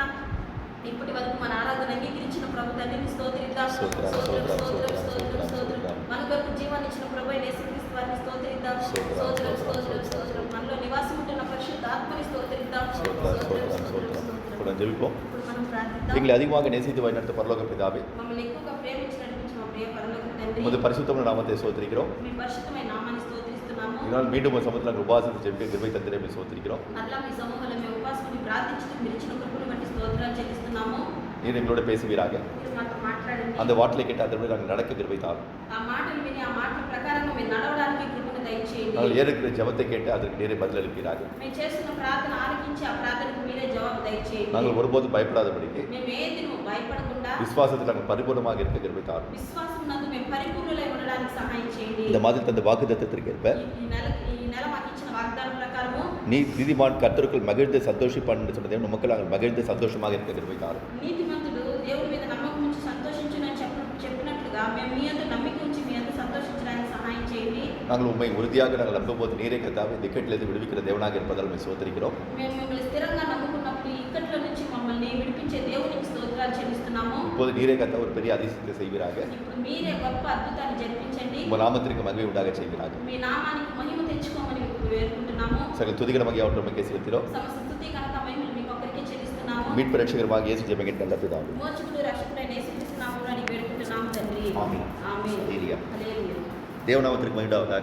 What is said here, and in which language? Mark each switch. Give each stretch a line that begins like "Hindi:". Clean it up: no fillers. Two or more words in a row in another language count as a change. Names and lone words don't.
Telugu: ఇప్పటి వరకు మన ఆరాధన అంగీకరించిన ప్రభు తండ్రిని స్తోత్రిద్దాం. స్తోత్రం, స్తోత్రం, స్తోత్రం, స్తోత్రం. మన కొరకు జీవాన్ని ఇచ్చిన ప్రభు యేసుక్రీస్తు వారిని స్తోత్రిద్దాం. స్తోత్రం, స్తోత్రం, స్తోత్రం. మనలో నివాసం ఉంటున్న పరిశుద్ధ ఆత్మని స్తోత్రిద్దాం. ఇప్పుడు జరుపుకో. ఇప్పుడు మనం ప్రార్థిద్దాం.
Tamil: எங்களை அதிகமாக நேசித்து பரலோக பிதாவே,
Telugu: మమ్మల్ని ఎక్కువగా ప్రేమించి నడిపించిన మా ప్రియ పరలోక తండ్రి,
Tamil: உமது பரிசுத்தமான நாமத்தை சோத்திரிக்கிறோம்.
Telugu: మీ పరిశుద్ధమైన నామాన్ని స్తోత్రిస్తున్నాము.
Tamil: இதனால் மீண்டும் உங்கள் சமூகத்தில் நாங்கள் உபாசத்தை ஜெபிக்க கிருபை தந்திரே మేము சோத்திரிக்கிறோம்.
Telugu: మరలా మీ సమూహంలో మేము ఉపాసకుని ప్రార్థించుతూ మీరు ఇచ్చిన కృపను బట్టి స్తోత్రాలు చెల్లిస్తున్నాము.
Tamil: நீர் எங்களோட பேசுவீராக.
Telugu: మీరు మాతో మాట్లాడండి.
Tamil: அந்த வாட்டிலை கேட்ட அதன்படி நாங்கள் நடக்க கிருபை தாரும்.
Telugu: ఆ మాటలు విని ఆ మాటల ప్రకారంగా మీరు నడవడానికి కృపను దయచేయండి.
Tamil: நாங்கள் ஏற்கிற ஜெபத்தை கேட்டு அதற்கு நீரே பதிலளிப்பீராக.
Telugu: మేము చేస్తున్న ప్రార్థన ఆలకించి ఆ ప్రార్థనకు మీరే జవాబు దయచేయండి.
Tamil: நாங்கள் ஒருபோதும் பயப்படாதபடிக்கு
Telugu: మేము ఏది భయపడకుండా
Tamil: விசுவாசத்தில் நாங்கள் பரிபூர்ணமாக இருக்க கிருபை தாரும்.
Telugu: విశ్వాసం నందు మేము పరిపూర్ణులై ఉండడానికి సహాయం చేయండి.
Tamil: இந்த மாதிரி தந்த வாக்குத்தத்தத்திற்கு ஏற்ப
Telugu: ఈ నెల మాకు ఇచ్చిన వాగ్దానం ప్రకారము
Tamil: நீ நீதிமான் கர்த்தருக்குள் மகிழ்ந்து சந்தோஷிப்பான் என்று சொன்னதே நமக்கு நாங்கள் மகிழ்ந்து சந்தோஷமாக இருக்க கிருபை தாரும்.
Telugu: నీతిమంతుడు దేవుడి మీద నమ్మకం ఉంచి సంతోషించునని చెప్పినట్లుగా మేము మీ అందు నమ్మిక ఉంచి మీ అందు సంతోషించడానికి సహాయం చేయండి.
Tamil: நாங்கள் உண்மை உறுதியாக நாங்கள் நம்பும்போது நீரே கர்த்தாவே திக்கட்டிலிருந்து விடுவிக்கிற தேவனாக இருப்பதால் உம்மை சோதரிக்கிறோம்.
Telugu: మేము మిమ్మల్ని స్థిరంగా నమ్ముకున్నప్పుడు ఈ ఇక్కట్ల నుంచి మమ్మల్ని విడిపించే దేవునికి స్తోత్రాలు చెల్లిస్తున్నాము.
Tamil: இப்போது நீரே கர்த்தா ஒரு பெரிய அதிசயத்தை செய்வீராக.
Telugu: ఇప్పుడు మీరే గొప్ప అద్భుతాన్ని జరిపించండి.
Tamil: உங்கள் நாமத்திற்கு மகிமை உண்டாக செய்வீராக.
Telugu: మీ నామానికి మహిమ తెచ్చుకోమని వేడుకుంటున్నాము.
Tamil: சகல துதிகரமாக அவற்றை நமக்கு செலுத்தினோம்.
Telugu: సమస్త స్తుతి ఘనత మహిమలు మీకు ఒక్కరికే చెల్లిస్తున్నాము.
Tamil: மீட்பு ரட்சகரமாக இயேசு ஜெபங்கிட்ட நல்ல பிதாவே.
Telugu: మోచకుడు రక్షకుడైన యేసుక్రీస్తు నామములో అడిగి వేడుకుంటున్నాము తండ్రి. ఆమేన్. ఆమేన్. హల్లెలూయా. హల్లెలూయా.
Tamil: தேவநாமத்திற்கு மகிமை உண்டாவதாக.